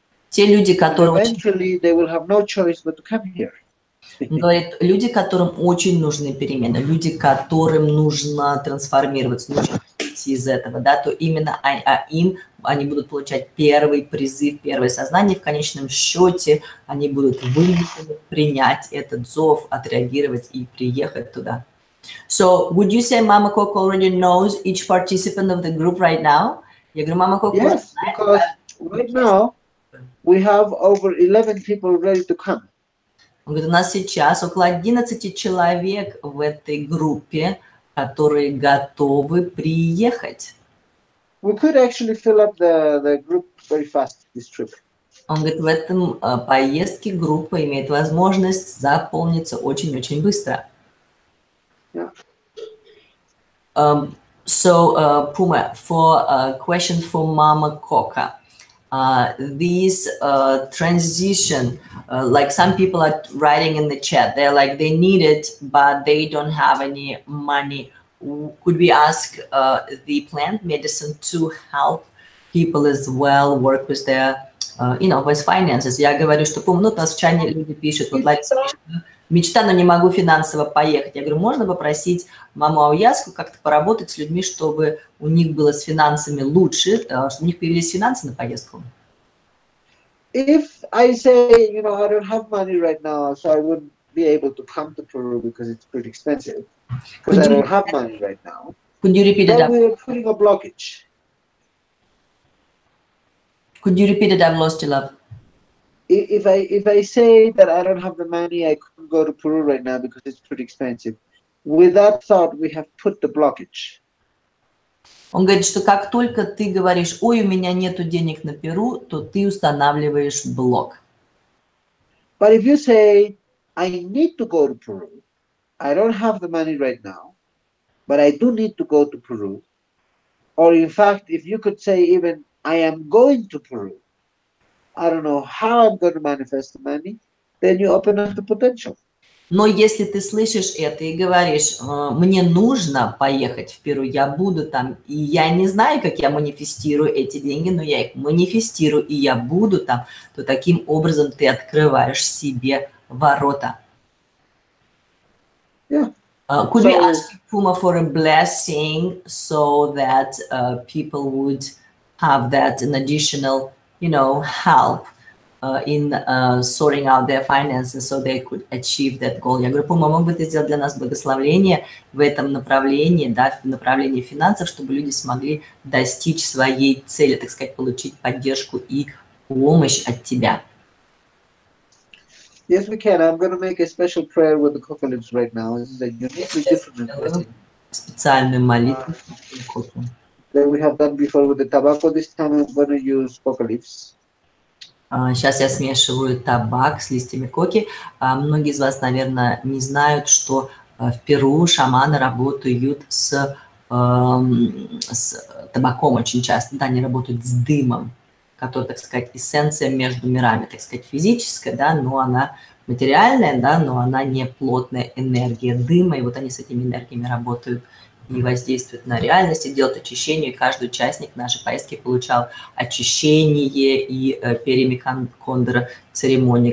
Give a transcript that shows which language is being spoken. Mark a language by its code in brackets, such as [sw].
[ru] Те люди, которые [en] eventually they will have no choice but to come here. [ru] Говорит, люди, которым очень нужны перемены, люди, которым нужно трансформироваться, нужно выйти из этого, да, то именно они будут получать первый призыв, первое сознание, в конечном счете они будут вынуждены принять этот зов, отреагировать и приехать туда. [en] So, would you say Mama Coco already knows each participant of the group right now? [ru] Я говорю, Mama Coco, [en] yes, because right now we have over 11 people ready to come. [ru] Он говорит, у нас сейчас около 11 человек в этой группе, которые готовы приехать. [en] we could actually fill up the group very fast this trip. [ru] Он говорит, в этом поездке группа имеет возможность заполниться очень-очень быстро. [en] Yeah. So, Puma, for a question for Mama Coca, these transition, like some people are writing in the chat, they're like, they need it, but they don't have any money. Could we ask the plant medicine to help people as well, work with their, with finances? [ru] Я говорю, что, ну, нас в чате люди пишут, вот, мечта, но не могу финансово поехать. Я говорю, можно попросить маму Ауяску как-то поработать с людьми, чтобы у них было с финансами лучше, чтобы у них появились финансы на поездку? [en] If I say, I don't have money right now, so I wouldn't be able to come to Peru because it's pretty expensive, because I don't have money right now, could you repeat then we're putting a blockage. Could you repeat it? I've lost you, love. If I say that I don't have the money, I couldn't go to Peru right now because it's pretty expensive. With that thought, we have put the blockage. [ru] Он говорит, что как только ты говоришь, ой, у меня нету денег на Перу, то ты устанавливаешь блок. [en] But if you say, I need to go to Peru, I don't have the money right now, but I do need to go to Peru, or in fact, if you could say even, I am going to Peru, I don't know how I'm going to manifest the money, then you open up the potential. [ru] Но если ты слышишь это и говоришь, мне нужно поехать в Перу, я буду там, и я не знаю, как я манифестирую эти деньги, но я их манифестирую, и я буду там, то таким образом ты открываешь себе ворота. [en] Yeah. Could we ask Puma for a blessing so that people would have that an additional, help in sorting out their finances so they could achieve that goal? [ru] Я говорю, Пума, мог бы ты сделать для нас благословление в этом направлении, да, в направлении финансов, чтобы люди смогли достичь своей цели, так сказать, получить поддержку и помощь от тебя? [en] Yes, we can. I'm going to make a special prayer with the coca leaves right now. This is a uniquely different blessing. [ru] Специальную молитву. [en] That we have done before with the tobacco. This time I'm going to use coca leaves. [ru] Сейчас я смешиваю табак с листьями коки. Многие из вас, наверное, не знают, что в Перу шаманы работают с табаком очень часто. Да, они работают с дымом, который, так сказать, эссенция между мирами, так сказать, физическая, да, но она материальная, да, но она не плотная энергия дыма. И вот они с этими энергиями работают и воздействуют на реальность, и делают очищение. И каждый участник нашей поездки получал очищение и перемикондра церемонии.